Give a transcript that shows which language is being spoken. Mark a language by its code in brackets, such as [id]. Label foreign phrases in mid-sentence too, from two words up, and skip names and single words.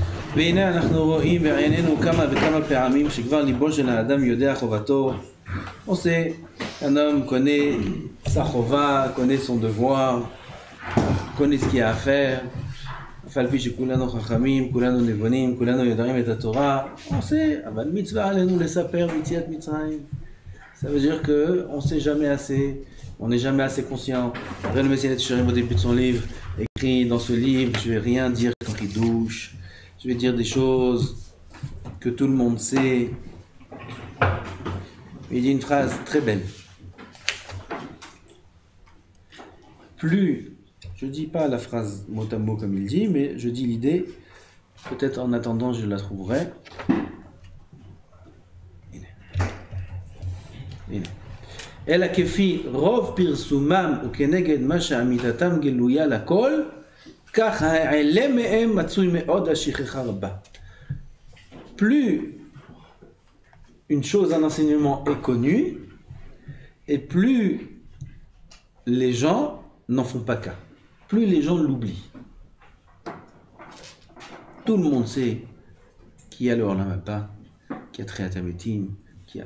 [he] והנה אנחנו רואים בעינינו כמה וכמה פעמים שכבר ליבו של האדם יודע חובתו. [fr] On sait qu'un homme connaît sa chova, connaît son devoir, connaît ce qu'il y a à faire. [he] אף על פי שכולנו חכמים, כולנו נבונים, כולנו יודעים את התורה, [fr] on sait, [he] אבל מצווה עלינו לספר ביציאת מצרים. [fr] Ça veut dire que on sait jamais assez, on n'est jamais assez conscient. Le Messie Shérim au début de son livre écrit dans ce livre, je vais rien dire comme ridouche, je vais dire des choses que tout le monde sait. Il dit une phrase très belle. Plus, je dis pas la phrase mot à mot comme il dit, mais je dis l'idée. Peut-être en attendant, je la trouverai. [he] אלא כפי רוב פרסומם וכנגד מה שעמידתם גלויה לכל, כך העלה מהם מצוי מאוד השכחה רבה. [fr] Plus une chose, un enseignement est connu, et plus les gens n'en font pas cas, plus les gens l'oublient. Tout le monde sait qui a le [he] עולם הבא, [fr] qui a [he] תחיית המתים, [fr] qui a...